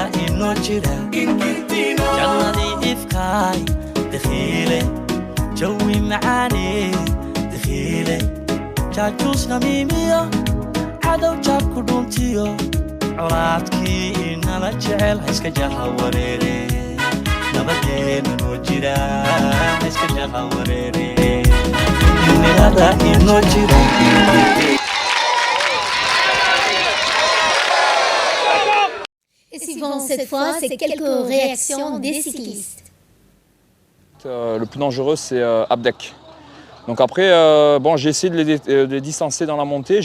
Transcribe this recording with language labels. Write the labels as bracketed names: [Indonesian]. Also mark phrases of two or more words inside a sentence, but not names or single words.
[Somali] inoo jira jannadii ifkaay dakhiile jawi macaane dakhiile jaajuus namiimiyo cadow jaabku dhuntiyo colaadkii inala jecel iska jaha wareere nabadeena noo jira iska jaha wareere midnimada inoo jira [French] Et suivant cette fois, c'est quelques réactions des cyclistes. Le plus dangereux, c'est Abdek. Donc après, bon, j'ai essayé de les distancer dans la montée.